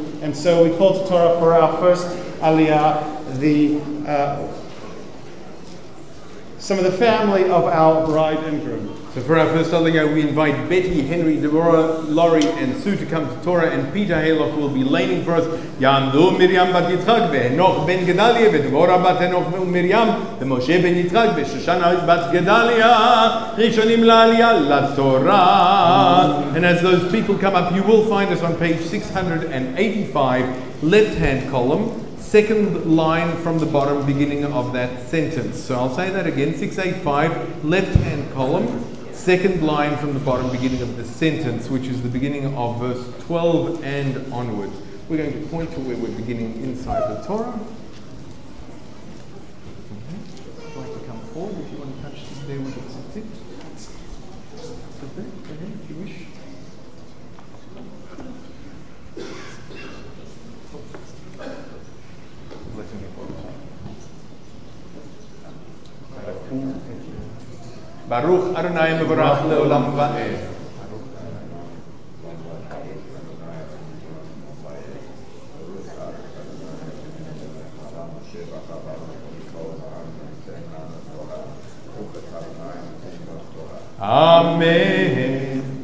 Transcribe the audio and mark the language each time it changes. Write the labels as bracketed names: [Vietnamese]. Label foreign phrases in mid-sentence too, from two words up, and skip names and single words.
[English] And so we call to Torah for our first aliyah, some of the family of our bride and groom. So for our first aliyah, we invite Betty, Henry, Deborah, Laurie, and Sue to come to Torah, and Peter Haloch will be laning for us. [Hebrew] יעמדו מרים בת יצחק, וחנוך בן גדליה, ודבורה בת חנוך מרים, ומשה בן יצחק, ושושנה בת גדליה, ראשונים לעלייה לתורה. [English] And as those people come up, you will find us on page 685, left-hand column. Second line from the bottom, beginning of that sentence. So I'll say that again, 685, left-hand column, second line from the bottom, beginning of the sentence, which is the beginning of verse 12 and onwards. We're going to point to where we're beginning inside the Torah. I'd like to come forward if you want to touch there with the tzitzit. Sit there, go ahead if you wish. [Hebrew] ברוך אדוני מבורך לעולם ועד. Amen.